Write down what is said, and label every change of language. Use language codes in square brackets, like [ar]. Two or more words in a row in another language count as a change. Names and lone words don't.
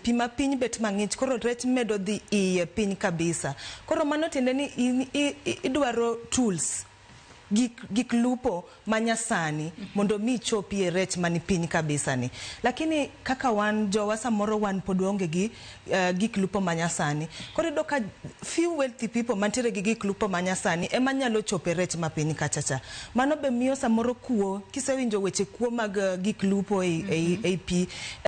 [luo] Pi mapiny bet mang'ich, koro rech medo dhi iye piny kabisa. Koro mano tiende ni idwaro tools. Gik lupo manyasani mondo mi chopie rech mani piny kabisa ni. Lakini kaka wan jowa samoro wan pod onge gi gik lupo manyasani. Koro do ka [en] few wealthy people [luo] mantiere gi gik lupo manyasani ema nyalo chope rech mapiny kachacha. Mano be miyo samoro kuo, kisewinjo weche kuo mag gik lupo e pi